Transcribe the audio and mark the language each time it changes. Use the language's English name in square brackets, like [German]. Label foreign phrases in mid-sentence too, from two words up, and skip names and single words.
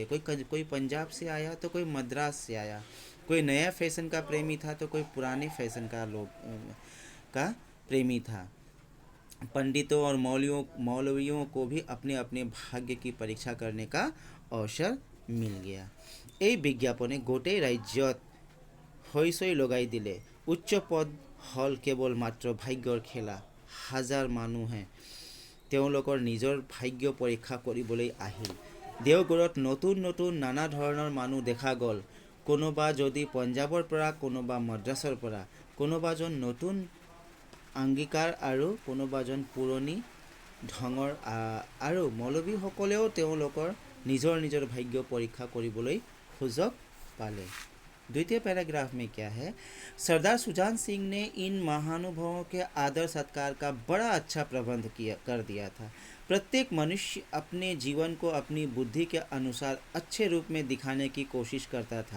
[Hindi] कोई पंजाब से आया तो कोई मद्रास से आया, कोई नया फैशन का प्रेमी था तो कोई पुराने फैशन का प्रेमी था। पंडितों और मौलवियों को भी अपने अपने भाग्य की परीक्षा करने का अवसर मिल गया। [Assamese] এই বিজ্ঞাপনে গোটেই ৰাজ্যত হৈচৈ লগাই দিলে। উচ্চ পদ হ'ল কেৱল মাত্ৰ ভাগ্যৰ খেলা। হাজাৰ মানুহে তেওঁলোকৰ নিজৰ ভাগ্য পৰীক্ষা কৰিবলৈ আহিল। দেওগড়ত নতুন নতুন নানা ধৰণৰ মানুহ দেখা গ'ল। কোনোবা যদি পঞ্জাৱৰ পৰা, কোনোবা মাদ্ৰাছৰ পৰা, কোনোবাজন নতুন আংগিকাৰ আৰু কোনোবাজন পুৰণি ঢঙৰ, আৰু মৌলবীসকলেও তেওঁলোকৰ নিজৰ নিজৰ ভাগ্য পৰীক্ষা কৰিবলৈ সুযোগ पाले। [Hindi] द्वितीय पैराग्राफ में क्या है? सरदार सुजान सिंह ने इन महानुभावों के आदर सत्कार का बड़ा अच्छा प्रबंध कर दिया था। प्रत्येक मनुष्य अपने जीवन को अपनी बुद्धि के अनुसार अच्छे रूप में दिखाने की कोशिश करता था।